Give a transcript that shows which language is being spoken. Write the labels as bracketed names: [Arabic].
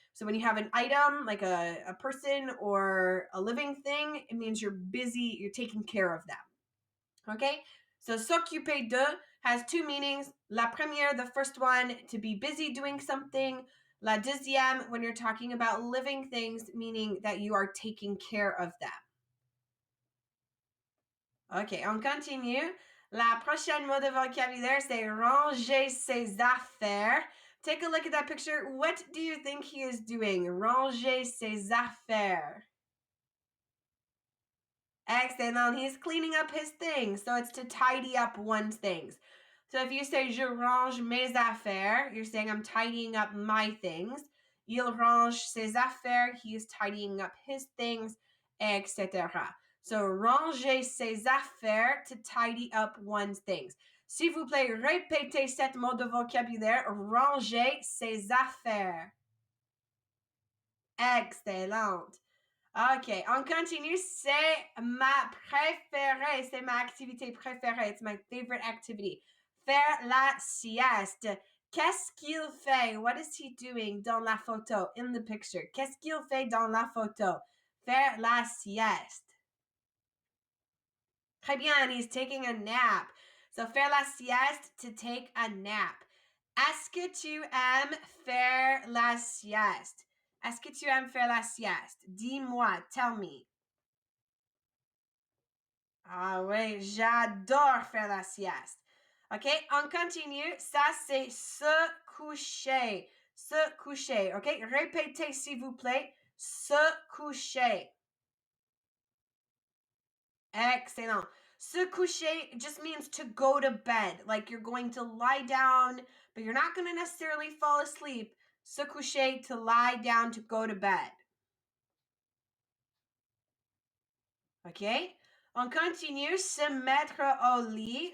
[English] So when you have an item, like a person or a living thing, it means you're busy, you're taking care of them. Okay? So s'occuper de has two meanings. [French] La première, [English] the first one, to be busy doing something. [French] La deuxième, [English] when you're talking about living things, meaning that you are taking care of them. [French] OK, on continue. La prochaine mot de vocabulaire, c'est ranger ses affaires. [English] Take a look at that picture. What do you think he is doing? Ranger ses affaires. Excellent. He's cleaning up his things. So it's to tidy up one's things. So if you say [French] je range mes affaires, [English] you're saying I'm tidying up my things. [French] Il range ses affaires. [English] He is tidying up his things, etc. So ranger ses affaires, to tidy up one's things. [French] S'il vous plaît, répétez cette mot de vocabulaire. Ranger ses affaires. Excellent. OK, on continue. C'est ma préférée. C'est ma activité préférée. [English] It's my favorite activity. Faire la sieste. [French] Qu'est-ce qu'il fait? [English] What is he doing [French] dans la photo, [English] in the picture? [French] Qu'est-ce qu'il fait dans la photo? Faire la sieste. Très bien, [English] he's taking a nap. So, faire la sieste, to take a nap. [French] Est-ce que tu aimes faire la sieste? Est-ce que tu aimes faire la sieste? Dis-moi, [English] tell me. [French] Ah oui, j'adore faire la sieste. OK, on continue. Ça, c'est se coucher. Se coucher. OK, répétez s'il vous plaît. Se coucher. Excellent. [English] Se coucher just means to go to bed. Like you're going to lie down, but you're not going to necessarily fall asleep. Se coucher, to lie down, to go to bed. [French] Okay? On continue. Se mettre au lit.